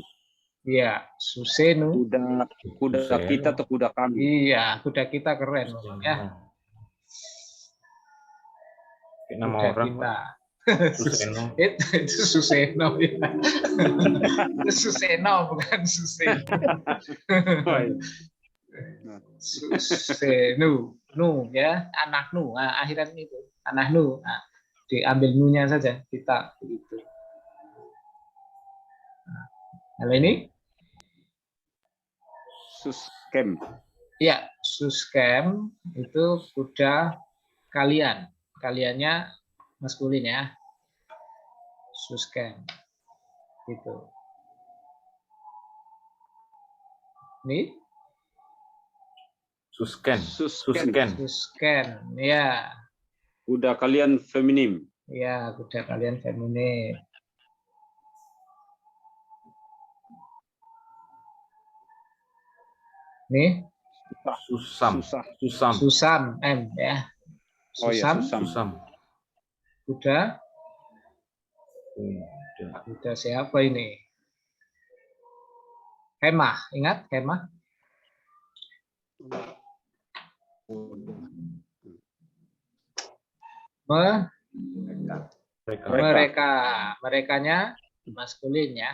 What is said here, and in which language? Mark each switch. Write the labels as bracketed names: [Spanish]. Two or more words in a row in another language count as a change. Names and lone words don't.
[Indonesian] iya, Susenu. Kuda kita atau kuda kami? Iya, kuda kita keren ya. Kayak nama Kuda orang. kita. Suseno. Itu Suseno ya. Itu Suseno bukan Suseno. Susenu, nu ya, anak nu. Nah, akhiran itu anak nu. Nah, diambil nunya saja kita begitu. Nah, kalau ini Suskem. ya, Suskem itu kuda kalian. Kaliannya maskulin ya. Suskem. Gitu. Ini Susken. Susken. Susken. Ya. Kuda kalian feminim. Ya, kuda kalian feminim. Nih, Susam. Susah. Susam M ya. Oh ya, Susam, Susam. kuda siapa ini? Kemah, ingat kemah? Merekanya maskulin ya.